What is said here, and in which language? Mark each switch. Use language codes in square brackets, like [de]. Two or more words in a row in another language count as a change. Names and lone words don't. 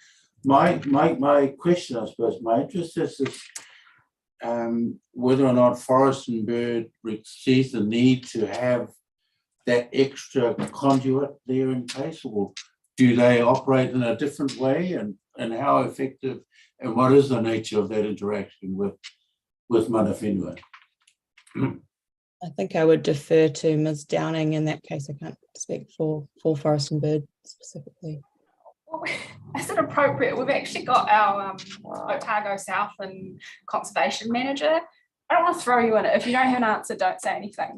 [en] My question, I suppose, my interest is whether or not Forest and Bird sees the need to have that extra conduit there in place, or do they operate in a different way, and how effective and what is the nature of that interaction with mana whenua? I think I would defer to Ms. Downing in that case. I can't speak for Forest and Bird specifically. Is it appropriate? We've actually got our Otago South and Conservation Manager. I don't want to throw you in it. If you don't have an answer, don't say anything.